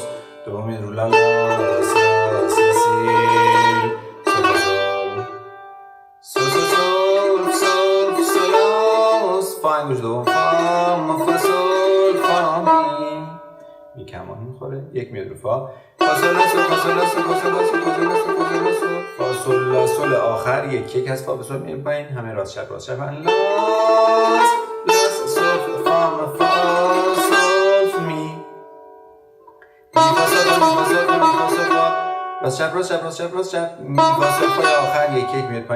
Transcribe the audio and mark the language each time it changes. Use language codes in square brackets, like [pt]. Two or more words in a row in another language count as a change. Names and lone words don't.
[fa] دوم میاد رو لا لا سلا سی سیل سول سول سول سولاس. فا انگشت دوم فا ما فا سول فا می. می کمان میخوره. یک میاد رو فا فا سولا سول فا سولا سول فا سولا سول فا سولا سول فا سولا سول فا سولا سول آخر یک از فا به سول میاد پایین. همه راست چپ لاس سول فا ما فا سول می. می فا سول می فا سول می فا سول فا راست چپ می فا سول فای آخر یک میاد پایین.